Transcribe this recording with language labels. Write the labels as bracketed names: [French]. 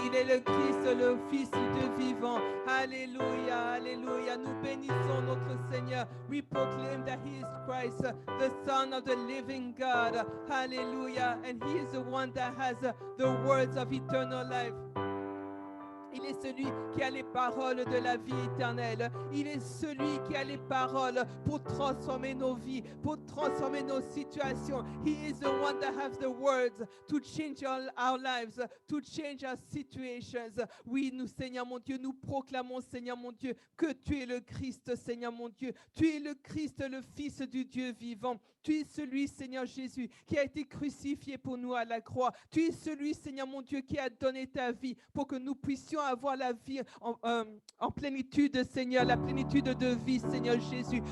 [French] Il est le Christ, le Fils du Dieu vivant. Alléluia, alléluia. Nous bénissons notre Seigneur. [English] We proclaim that He is Christ, the Son of the living God. Hallelujah. And He is the one that has the words of eternal life. [French] Il est celui qui a les paroles de la vie éternelle. Il est celui qui a les paroles pour transformer nos vies, pour transformer nos situations. [English] He is the one that has the words to change our lives, to change our situations. [French] Oui, nous, Seigneur mon Dieu, nous proclamons, Seigneur mon Dieu, que tu es le Christ, Seigneur mon Dieu. Tu es le Christ, le Fils du Dieu vivant. Tu es celui, Seigneur Jésus, qui a été crucifié pour nous à la croix. Tu es celui, Seigneur mon Dieu, qui a donné ta vie pour que nous puissions avoir la vie en plénitude, Seigneur, la plénitude de vie, Seigneur Jésus.